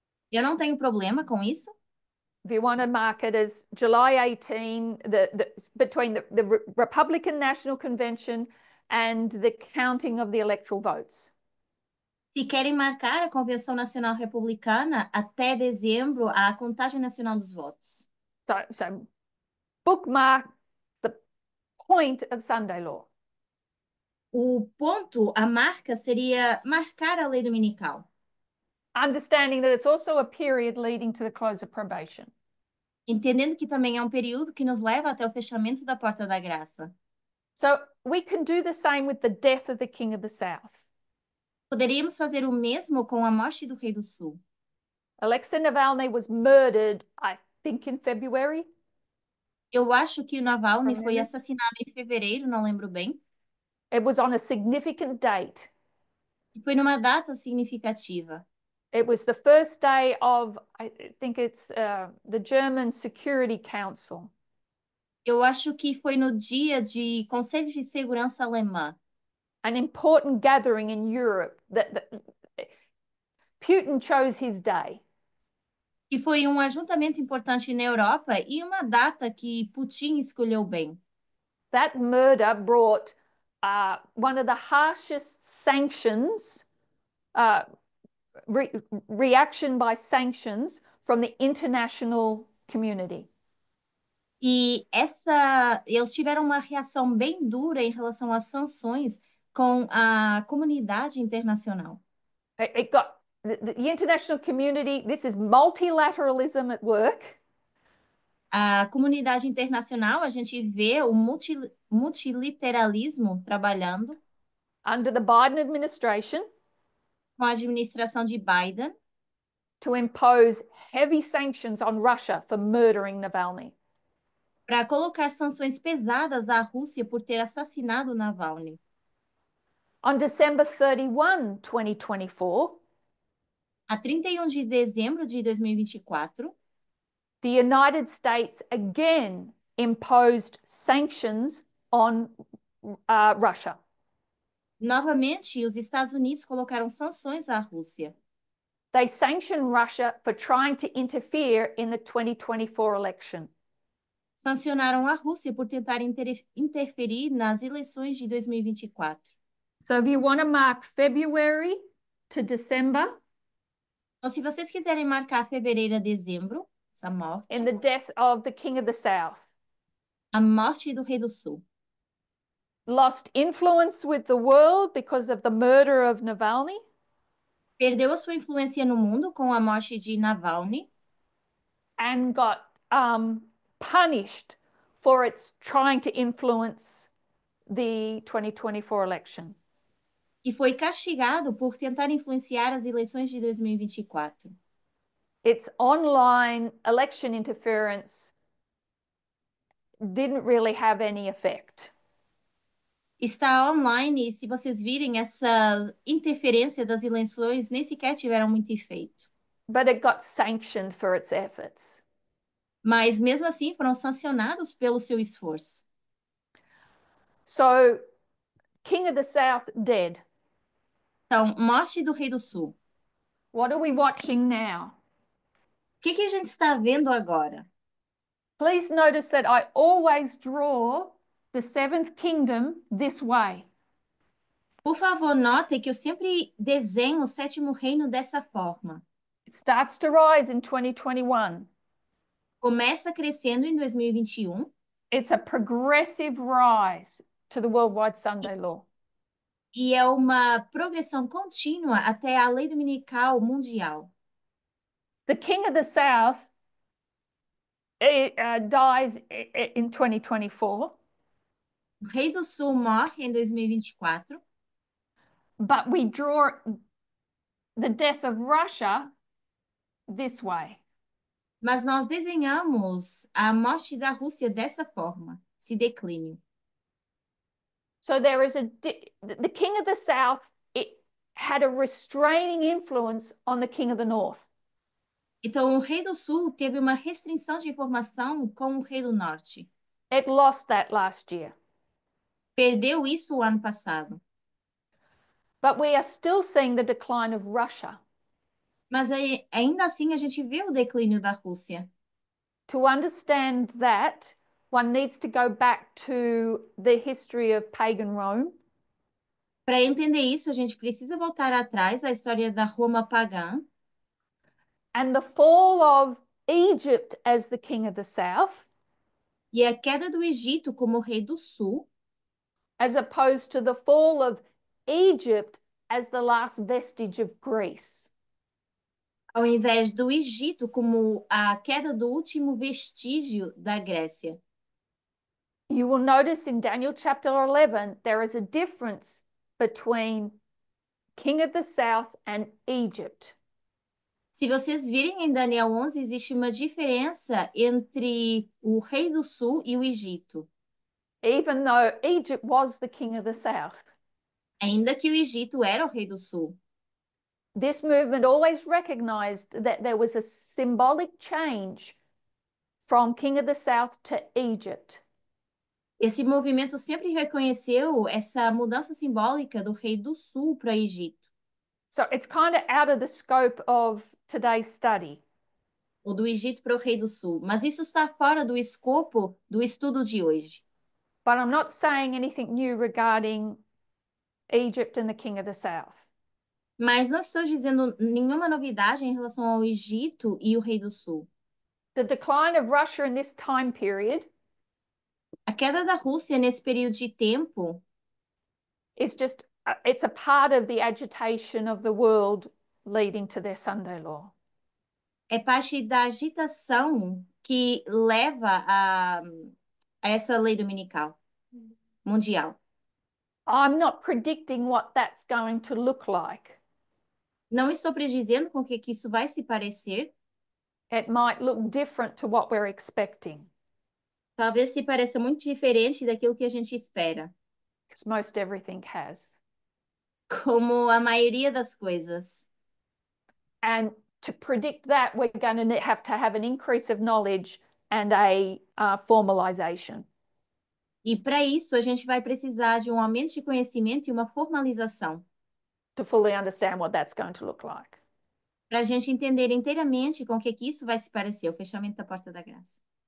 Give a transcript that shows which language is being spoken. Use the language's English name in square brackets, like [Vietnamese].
[Portuguese] Eu não tenho problema com isso. [English] If you want to mark it as July 18, between the Republican National Convention and the counting of the electoral votes. [Portuguese] Se querem marcar a Convenção Nacional Republicana até dezembro, a contagem nacional dos votos. [English] So bookmark the point of Sunday law. [Portuguese] O ponto, a marca, seria marcar a lei dominical. [English] Understanding that it's also a period leading to the close of probation. [Portuguese] Entendendo que também é um período que nos leva até o fechamento da porta da graça. [English] So we can do the same with the death of the King of the South. [Portuguese] Poderíamos fazer o mesmo com a morte do Rei do Sul. [English] Alexei Navalny was murdered, I think, in February. [Portuguese] Eu acho que o Navalny foi assassinado em fevereiro, não lembro bem. [English] It was on a significant date. [Portuguese] E foi numa data significativa. [English] It was the first day of, I think it's the German Security Council. [Portuguese] Eu acho que foi no dia de Conselho de Segurança Alemã. [English] An important gathering in Europe that Putin chose his day. [Portuguese] E foi um ajuntamento importante na Europa e uma data que Putin escolheu bem. [English] That murder brought one of the harshest sanctions, reaction by sanctions from the international community. [Portuguese] E eles tiveram uma reação bem dura em relação às sanções com a comunidade internacional. [English] It got the international community, this is multilateralism at work. [Portuguese] A comunidade internacional, a gente vê o multilateralismo trabalhando [English] Under the Biden administration [Portuguese] com a administração de Biden [English] to impose heavy sanctions on Russia for murdering Navalny. [Portuguese] para colocar sanções pesadas à Rússia por ter assassinado Navalny. [English] On December 31, 2024, [Portuguese] A 31 de dezembro de 2024, [English] the United States again imposed sanctions on Russia. [Portuguese] novamente, os Estados Unidos colocaram sanções à Rússia. [English] They sanctioned Russia for trying to interfere in the 2024 election. [Portuguese] Sancionaram a Rússia por tentar interferir nas eleições de 2024. [English] So if you want to mark February to December [Portuguese] Então, se vocês quiserem marcar fevereiro a dezembro, essa morte, [English] in the death of the King of the South, [Portuguese] a morte do Rei do Sul, [English] lost influence with the world because of the murder of Navalny, [Portuguese] perdeu a sua influência no mundo com a morte de Navalny [English] and got punished for its trying to influence the 2024 election. [Portuguese] e foi castigado por tentar influenciar as eleições de 2024. [English] Its online election interference didn't really have any effect. [Portuguese] Está online e se vocês virem essa interferência das eleições, nem sequer tiveram muito efeito. [English] But it got sanctioned for its efforts. [Portuguese] Mas mesmo assim foram sancionados pelo seu esforço. [English] So, King of the South dead. [Portuguese] Então, morte do Rei do Sul. [English] What are we watching now? [Portuguese] O que a gente está vendo agora? [English] Please notice that I always draw the seventh kingdom this way. [Portuguese] Por favor, note que eu sempre desenho o sétimo reino dessa forma. [English] It starts to rise in 2021. [Portuguese] Começa crescendo em 2021 [English] It's a progressive rise to the worldwide Sunday law. [Portuguese] e é uma progressão contínua até a lei dominical mundial. [English] The King of the South dies in 2024, [Portuguese] O Rei do Sul morre em 2024, [English] but we draw the death of Russia this way. [Portuguese] mas nós desenhamos a morte da Rússia dessa forma, esse declínio. [English] So there is the King of the South, it had a restraining influence on the King of the North. [Portuguese] Então, o Rei do Sul teve uma restrição de informação com o Rei do Norte. [English] It lost that last year. [Portuguese] Perdeu isso o ano passado. [English] But we are still seeing the decline of Russia. [Portuguese] Mas ainda assim a gente vê o declínio da Rússia. [English] To understand that, one needs to go back to the history of pagan Rome. [Portuguese] Para entender isso, a gente precisa voltar atrás à história da Roma pagã [English] And the fall of Egypt as the king of the south, [Portuguese] e a queda do Egito como rei do sul, [English] as opposed to the fall of Egypt as the last vestige of Greece. [Portuguese] ao invés do Egito como a queda do último vestígio da Grécia. [English] You will notice in Daniel chapter 11, there is a difference between king of the south and Egypt. [Portuguese] Se vocês virem em Daniel 11, existe uma diferença entre o rei do sul e o Egito. [English] Even though Egypt was the king of the south. [Portuguese] Ainda que o Egito era o rei do sul. [English] This movement always recognized that there was a symbolic change from king of the south to Egypt. [Portuguese] Esse movimento sempre reconheceu essa mudança simbólica do rei do sul para o Egito. [English] So it's kind of out of the scope of today's study. [Portuguese] Ou do Egito para o rei do sul. Mas isso está fora do escopo do estudo de hoje. [English] But I'm not saying anything new regarding Egypt and the king of the south. [Portuguese] Mas não estou dizendo nenhuma novidade em relação ao Egito e o rei do sul. [English] The decline of Russia in this time period [Portuguese] A queda da Rússia nesse período de tempo [English] is just, it's a part of the agitation of the world leading to their Sunday law. [Portuguese] é parte da agitação que leva a essa lei dominical mundial. [English] I'm not predicting what that's going to look like. [Portuguese] Não estou predizendo com que isso vai se parecer. [English] It might look different to what we're expecting, [Portuguese] Talvez se pareça muito diferente daquilo que a gente espera. [English] because most everything has. [Portuguese] como a maioria das coisas. [English] And to predict that, we're going to have an increase of knowledge and a formalization. [Portuguese] E para isso, a gente vai precisar de um aumento de conhecimento e uma formalização, [English] to fully understand what that's going to look like. [Portuguese] para a gente entender inteiramente com o que isso vai se parecer, o fechamento da porta da graça.